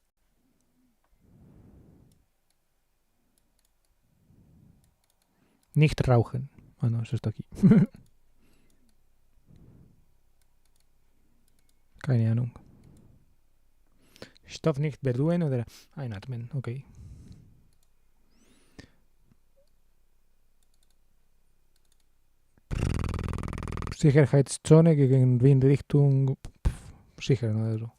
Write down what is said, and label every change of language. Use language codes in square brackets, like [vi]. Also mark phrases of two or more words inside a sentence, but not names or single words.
[de] Nicht rauchen. [es] Ah no, eso está aquí. [de] Keine Ahnung. Stoff nicht berühren oder einatmen, okay. Sicherheitszone gegen Windrichtung sichern oder so.